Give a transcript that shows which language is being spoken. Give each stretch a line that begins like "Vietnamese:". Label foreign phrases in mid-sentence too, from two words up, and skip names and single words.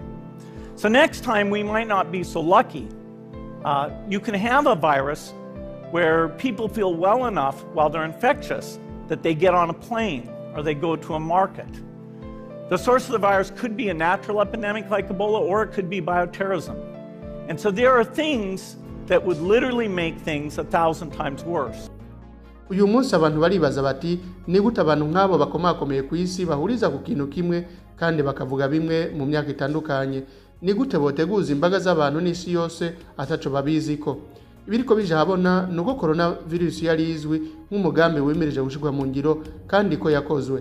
English: So next time we might not be so lucky. You can have a virus where people feel well enough while they're infectious that they get on a plane or they go to a market. The source of the virus could be a natural epidemic like Ebola, or it could be bioterrorism. And so there are things that would literally make things 1,000 times worse.
Rundi: Uyu munsi abantu baribaza bati ni gute abantu nk'abo bakomakomeye ku isi bahuriza ku kintu kimwe kandi bakavuga bimwe mu myaka itandukanye. Ni gute boteguza imbaga z'abantu n'isi yose ataco babiziko. Ibiriko bije habona nuko coronavirus yari izwi nk'umugambi wemereje gushirwa mu ngiro kandi ko yakozwe.